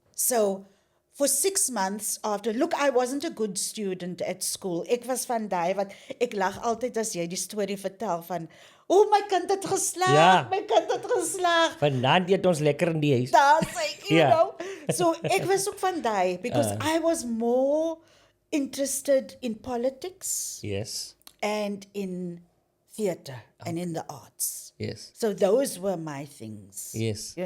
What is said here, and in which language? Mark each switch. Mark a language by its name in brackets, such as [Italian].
[English] So for 6 months after, look, I wasn't a good student at school. [Afrikaans] Ek was van daai wat ek lag altyd as jy die storie vertel van, my kind het geslaag, Ja. my kind het geslaag. Vanaand eet ons lekker in die huis. Daar sê you Ja. [English] know. So [Afrikaans] ek was ook van daai [English] because I was more interested in politics Yes. and in theatre and in the arts. Yes. So those were my things. Yes.